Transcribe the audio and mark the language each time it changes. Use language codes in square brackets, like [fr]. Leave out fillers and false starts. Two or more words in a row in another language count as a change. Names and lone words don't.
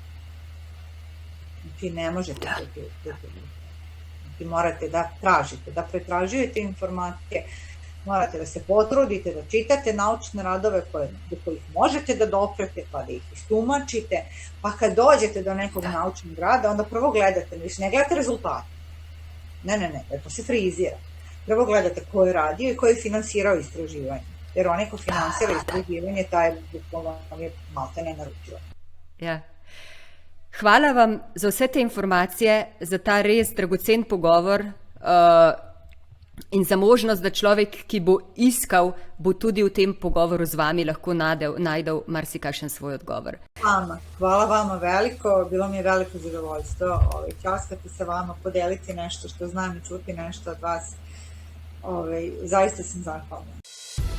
[sr] Znači ne možete morate da tražite, da pretražujete informacije, morate da se potrudite, da čitate naučne radove do kojih možete da doprete, pa da ih istumačite, pa kad dođete do nekog naučnog rada, onda prvo gledate, ne gledate rezultate. Ne, to se frizira. Prvo gledate ko je radio i ko je finansirao istraživanje. Jer onaj ko finansira istraživanje, taj bukvalno je malte ne naručio. Ja. [sl] Hvala vam za vse te informacije, za ta res dragocen pogovor in za možnost, da človek, ki bo iskal, bo tudi v tem pogovoru z vami lahko najdel marsikakšen svoj odgovor. [sr] Hvala vama veliko, bilo mi je veliko zadovoljstvo časkati sa vama, podeliti nešto što znam i čuti nešto od vas. Zaista sam zahvalna.